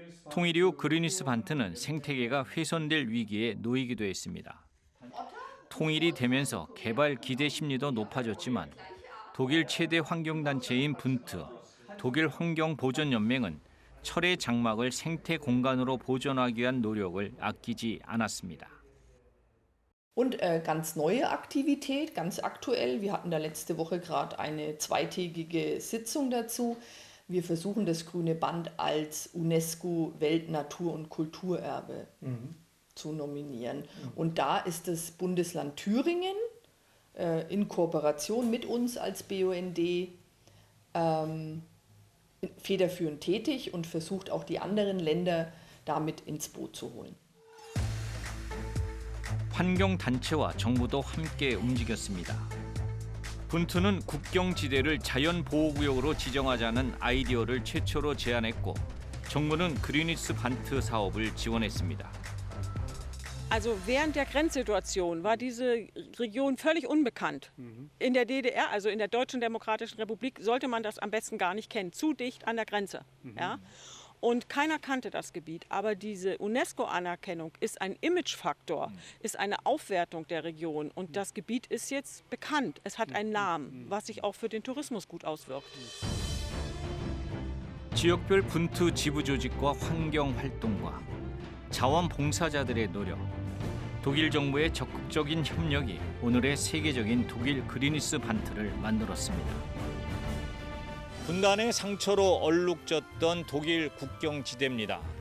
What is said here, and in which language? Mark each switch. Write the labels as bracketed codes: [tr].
[ko] 통일 이후 그리니스 반트는 생태계가 훼손될 위기에 놓이기도 했습니다. 통일이 되면서 개발 기대 심리도 높아졌지만 독일 최대 환경단체인 분트, 독일 환경보존연맹은 철의 장막을 생태 공간으로 보존하기 위한 노력을 아끼지 않았습니다. [de] Und ganz neue Aktivität, ganz aktuell. Wir hatten da letzte Woche gerade eine zweitägige Sitzung dazu. Wir versuchen das Grüne Band als UNESCO-Weltnatur- und Kulturerbe zu nominieren. Und da ist das Bundesland Thüringen in Kooperation mit uns als BUND federführend tätig und versucht auch die anderen Länder damit ins Boot zu holen. [ko] 환경단체와 정부도 함께 움직였습니다. 분투는 국경지대를 자연보호구역으로 지정하자는 아이디어를 최초로 제안했고 정부는 그리니스 반트 사업을 지원했습니다. [de] Also während der Grenzsituation war diese Region völlig unbekannt. In der DDR, also in der Deutschen Demokratischen Republik, sollte man das am besten gar nicht kennen. Zu dicht an der Grenze. Ja? Und keiner kannte das Gebiet. Aber diese UNESCO-Anerkennung ist ein Imagefaktor, ist eine Aufwertung der Region. Und das Gebiet ist jetzt bekannt. Es hat einen Namen, was sich auch für den Tourismus gut auswirkt. [ko] 지역별 분투 지부 조직과 환경 활동과 자원봉사자들의 노력, 독일 정부의 적극적인 협력이 오늘의 세계적인 독일 그리니스 반트를 만들었습니다. 분단의 상처로 얼룩졌던 독일 국경지대입니다.